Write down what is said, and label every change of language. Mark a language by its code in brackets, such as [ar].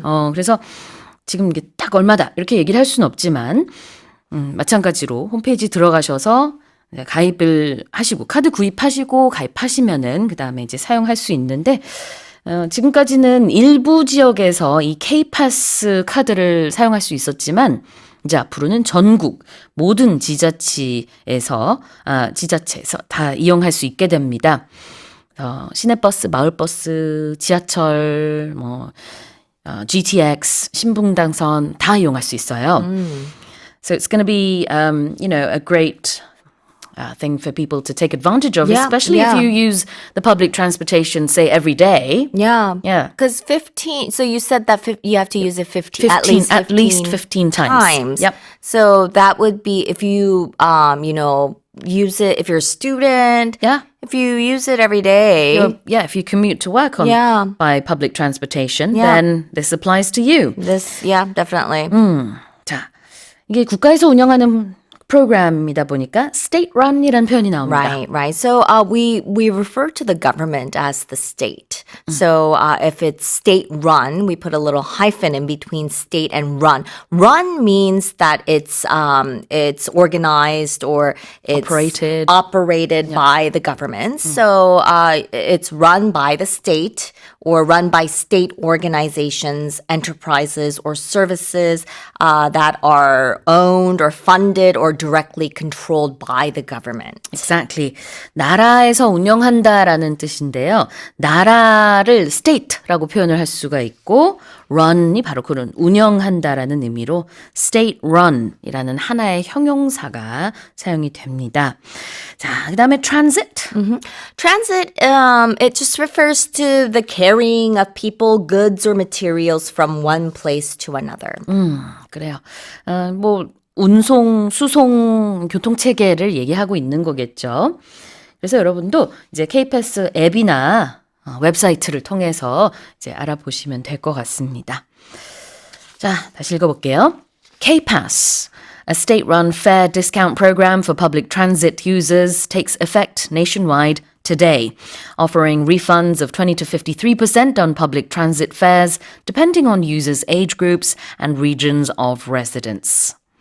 [ko] 그래서 지금 이게 딱 얼마다 이렇게 얘기를 할 수는 없지만 마찬가지로 홈페이지 들어가셔서 가입을 하시고 카드 구입하시고 가입하시면은 그다음에 이제 사용할 수 있는데 지금까지는 일부 지역에서 이 K-Pass 카드를 사용할 수 있었지만 이제 앞으로는 전국 모든 지자체에서 다 이용할 수 있게 됩니다. 시내버스, 마을버스, 지하철, GTX, 신분당선 다 이용할 수 있어요. [en] So it's going to be, a great thing for people to take advantage of, especially if you use the public transportation, say, every day. Yeah. Yeah. Because 15, so you said that you have to use it at least 15 times. Yep. So that would be if you, use it if you're a student. Yeah. If you use it every day. If you commute to work by public transportation, Yeah. then this applies to you. Definitely. [ko] 자, 이게 국가에서 운영하는 프로그램이다 보니까 state run이라는 표현이 나옵니다. [en] Right. So we refer to the government as the state. So if it's state run, we put a little hyphen in between state and run. Run means that it's organized or it's operated by the government. So it's run by the state or run by state organizations, enterprises, or services that are owned or funded or directly controlled by the government. Exactly. [ko] 나라에서 운영한다라는 뜻인데요. 나라를 state라고 표현을 할 수가 있고 run이 바로 그런 운영한다라는 의미로 state run이라는 하나의 형용사가 사용이 됩니다. 자, 그다음에 transit. [en] Transit, it just refers to the carrying of people, goods, or materials from one place to another. [ko] 그래요. 뭐 운송, 수송, 교통체계를 얘기하고 있는 거겠죠. 그래서 여러분도 이제 K-PASS 앱이나 웹사이트를 통해서 이제 알아보시면 될 것 같습니다. 자, 다시 읽어볼게요. [en] K-PASS, a state-run fare discount program for public transit users, takes effect nationwide today, offering refunds of 20 to 53% on public transit fares, depending on users' age groups and regions of residence.